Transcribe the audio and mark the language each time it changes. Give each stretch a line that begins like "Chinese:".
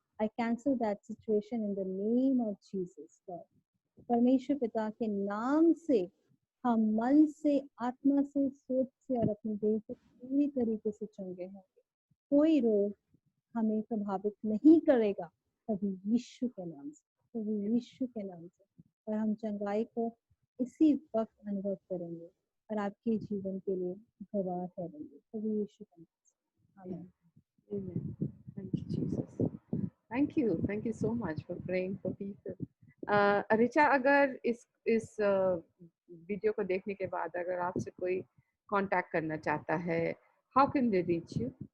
English: I cancel that situation in the name of Jesus, Lord.
Hindi: परमेश्वर पिता के नाम से हम मन से, आत्मा से, सोच से और अपने देह से पूरी तरीके से चंगे होंगे। कोई रोग हमें प्रभावित नहीं करेगा, कभी यीशु के नाम से, कभी यीशु के नाम से। और हम चंगाई को इसी वक्त अनुभव करेंगे और आपके जीवन के लिए गवाह ठहरेंगे, कभी यीशु के नाम से। आमीन।
English: Amen. Thank you, Jesus. Thank you so much for praying for people.
Hindi: Richa, अगर इस वीडियो को देखने के बाद अगर आपसे कोई कांटेक्ट करना चाहता है,
English: how can they reach you?